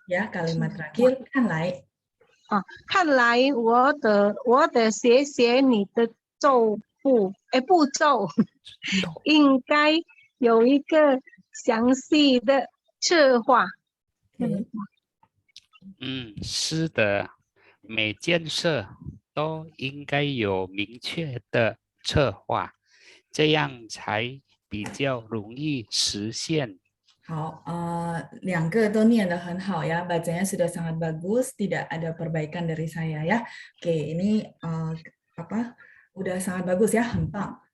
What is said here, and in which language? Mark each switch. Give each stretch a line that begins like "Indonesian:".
Indonesian: ya kalimat terakhir
Chinese: 看来。看来我得学你的步骤，应该有一个详细的策划。是的，每件事都应该有明确的策划，这样才比较容易实现。好，两个都念得很好呀，
Indonesian: bacanya sudah sangat bagus, tidak ada perbaikan dari saya ya. Oke, ini apa? Udah sangat bagus ya,
Chinese: 很棒。